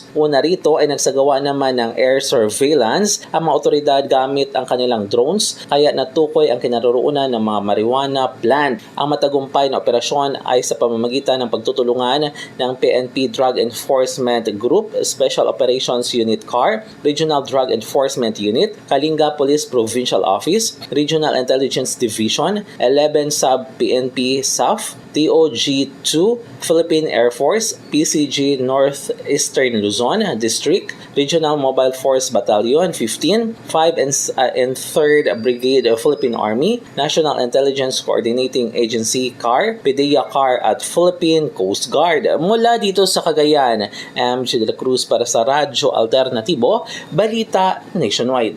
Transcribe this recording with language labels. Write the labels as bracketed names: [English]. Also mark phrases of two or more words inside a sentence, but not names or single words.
[Filipino] Una rito ay nagsagawa naman ng [English] air surveillance [Filipino] ang mga otoridad gamit ang kanilang drones kaya natukoy ang kinaroroonan ng mga [English] marijuana plant. [Filipino] Ang matagumpay na operasyon ay sa pamamagitan ng pagtutulungan ng PNP Drug Enforcement Group, Special Operations Unit CAR, Regional Drug Enforcement Unit, Kalinga Police Provincial Office, Regional Intelligence Division, 11 Sub-PNP SAF, TOG-2, Philippine Air Force, PCG Northeastern Luzon District, Regional Mobile Force Battalion 15, 5 and 3rd Brigade of Philippine Army, National Intelligence Coordinating Agency CAR, PDEA CAR at Philippine Coast Guard. Mula dito sa Cagayan, MJ de la Cruz para sa Radyo Alternatibo, Balita Nationwide.